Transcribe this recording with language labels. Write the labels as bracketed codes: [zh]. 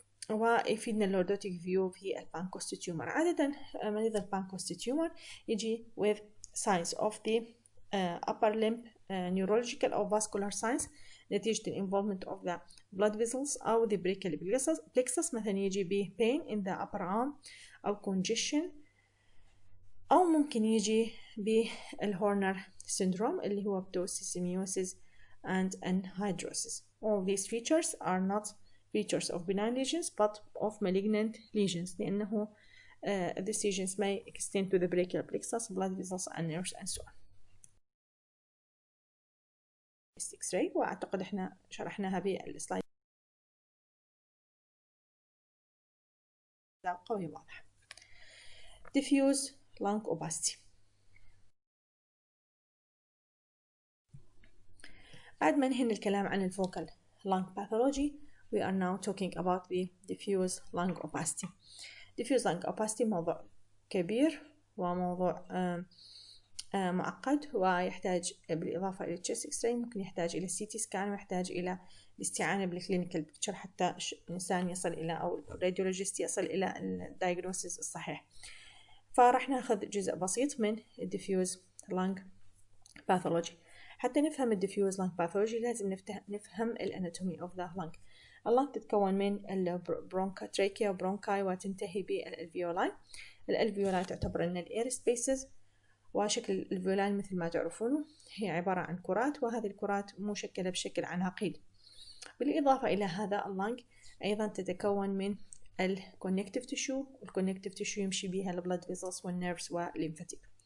[ar] ويفيدنا اللوردوتيك فيو في البانكوستيك تيومر. عادة مريض البانكوستيك تيومر يجي [en] with signs of the upper limb neurological أو vascular signs نتيجة involvement of the blood vessels أو the brachial plexus، [ar] مثلا يجي به [en] pain in the upper arm أو congestion، [ar] أو ممكن يجي بالهورنر [en] syndrome [ar] اللي هو [en] ptosis, semiosis and anhidrosis. All these features are not features of benign lesions but of malignant lesions، [ar] لأنه [en] these lesions may extend to the brachial plexus, blood vessels and nerves and so on. [ar] X-ray وأعتقد إحنا شرحناها بالسلايد قوي واضح. [en] diffuse lung opacity. [ar] بعد ما نهينا الكلام عن الفوكال [en] lung pathology, we are now talking about the diffuse lung opacity. diffuse lung opacity [ar] موضوع كبير وموضوع معقد، ويحتاج بالإضافة إلى chest x-ray ممكن يحتاج إلى CT scan، ويحتاج إلى الاستعانة بالكلينيكال بيكتشر حتى الإنسان يصل إلى، أو الراديولوجيست يصل إلى الدايجنوسيس الصحيح. فراح ناخذ جزء بسيط من [en] diffuse lung pathology. [ar] حتى نفهم [en] diffuse lung pathology [ar] لازم نفهم الاناتومي [en] of the lung. [ar] اللنج تتكون من البرونكا تريكيا وبرونكاي وتنتهي بالالفيولاي. الالفيولاي تعتبر ان الاير سبيسز، وشكل الالفيولاي مثل ما تعرفونه هي عبارة عن كرات، وهذه الكرات مشكلة بشكل عناقيد. بالإضافة إلى هذا اللنج أيضا تتكون من الكونكتيف تيشو، والكونكتيف تيشو يمشي بها البلد فيزلز والنيرفز والليمفاتيك.